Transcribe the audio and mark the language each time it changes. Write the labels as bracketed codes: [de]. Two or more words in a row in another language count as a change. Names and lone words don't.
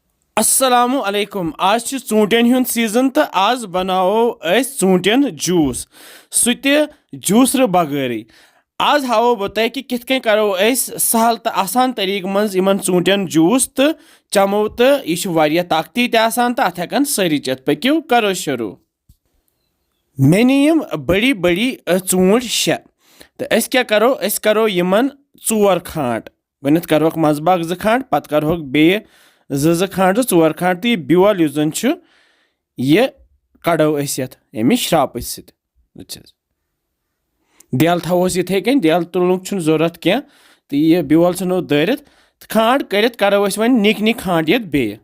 [ks] अस्सलामु अलैकुम आज छ ژوٗنٛٹھٮ۪ن ہُنٛد सीजन तो आज बनावो अस ژوٗنٛٹھٮ۪ن जूस सु ते जूसर बगैरै आज हावो बह तह कि किथ कन करो अस सहल तो आसान तरीक मज इमन ژوٗنٛٹھٮ۪ن जूस तो चमो तो यह वारिया ताकती ते आसान तो अत हेकन सारी चेत पक्यो करो शुरू मे नीम बड़ी बड़ी ژوٗنٛٹھۍ शे तो अस क्या करो यमन 4 खांट गणित करोक मजबाग 2 खांट पत करोक बे 2 खांट 4 खांट तो यह ब्योल युस जन यह कड़ो अस यमि श्राप सत देल थवोस इथे कन देल तुलनुक छुन जरूरत क्या तो यह ब्योल नो दरित खांट करित करो अस वन निक निक खांट ये बे